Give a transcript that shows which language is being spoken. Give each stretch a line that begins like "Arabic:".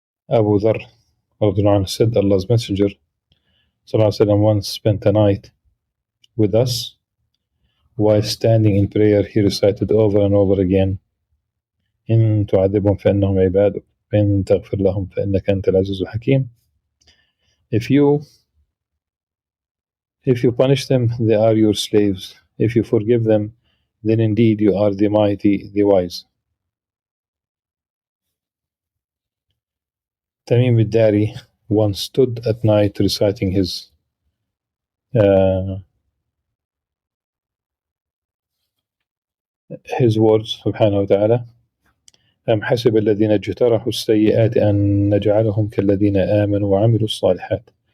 English: Abu Dhar said, Allah's Messenger
Arabic: وسلم,
English: once spent a night with us. While standing in prayer, he recited over and over again,
Arabic: إن تعذبهم فإنهم عبادك وإن تغفر لهم فإنك أنت العزيز الحكيم.
English: If you punish them, they are your slaves. If you forgive them, then indeed you are the mighty, the wise. Tamim al-Dari once stood at night reciting his words, subhanahu wa ta'ala:
Arabic: أم حسب الذين اجترحوا السيئات أن نجعلهم كالذين آمنوا وعملوا الصالحات.